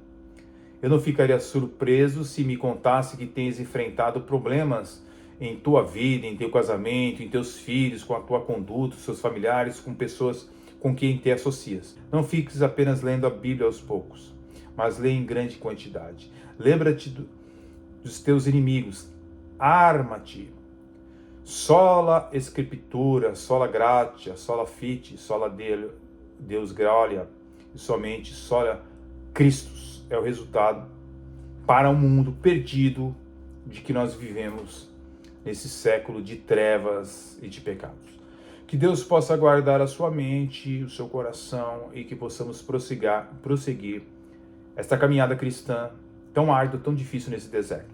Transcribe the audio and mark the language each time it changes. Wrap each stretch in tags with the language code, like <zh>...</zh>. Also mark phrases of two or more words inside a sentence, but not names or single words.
<pt>Eu não ficaria surpreso se me contasse que tens enfrentado problemas em tua vida, em teu casamento, em teus filhos, com a tua conduta, seus familiares, com pessoas com quem te associas. Não fiques apenas lendo a Bíblia aos poucos, mas lê em grande quantidade. Lembra-te dos teus inimigos. Arma-te.</pt> <la>Sola Escritura, sola gratia, sola fide, sola Deus gloria,</la> <pt>e somente</pt> <la>sola Christus</la> <pt>é o resultado para o mundo perdido de que nós vivemos nesse século de trevas e de pecados. Que Deus possa guardar a sua mente, o seu coração e que possamos prosseguir esta caminhada cristã tão árdua, tão difícil nesse deserto.</pt>